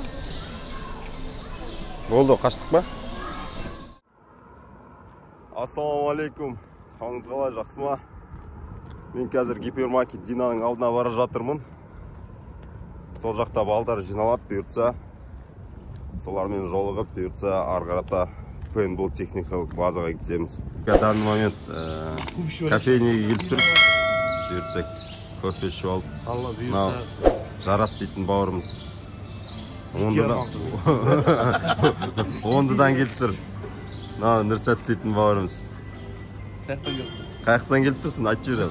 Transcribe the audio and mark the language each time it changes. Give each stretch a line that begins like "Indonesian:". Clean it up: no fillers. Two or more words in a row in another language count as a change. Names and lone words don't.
Kazakh: Болды, қаштық па? Ассалаумалейкум. Қалыңыз қалай, жақсы ма? Мен қазір гипермаркет Динаның алдына бара жатырмын. Сол жақта балдар жиналады, бұйыртса. Солармен жолығып, бұйыртса, арғарата пейнтбол техникалық базаға кетеміз.
Russian: В данный момент
Kazakh: кофейнеге келіп тұр. Бұйыртса, кофе ішіп алып. Жарас дейтін бауырымыз. Ондыдан келіп тұр. Нұрсат дейтін бауырымыз. Қаяқтан келіп тұрсын, айтшы жүрем.